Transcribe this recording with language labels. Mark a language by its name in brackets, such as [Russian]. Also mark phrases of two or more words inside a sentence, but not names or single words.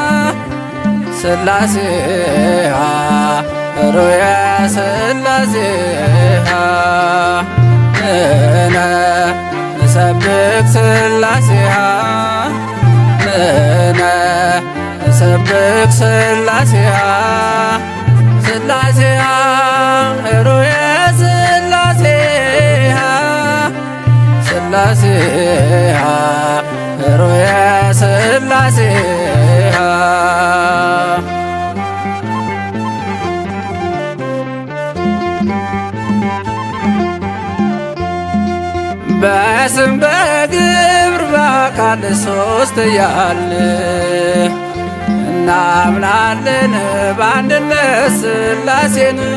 [Geez] ሥላሴያ ኅሩየ ሥላሴያ ንሕነ ንሰብክ ሥላሴያ ንሕነ ንሰብክ ሥላሴያ ሥላሴያ ኅሩየ ሥላሴያ ሥላሴያ ኅሩየ ሥላሴያ [Amharic] በስም በግብር በአካል ሦስት እያልን እናምናለን በአንድነት ሥላሴን።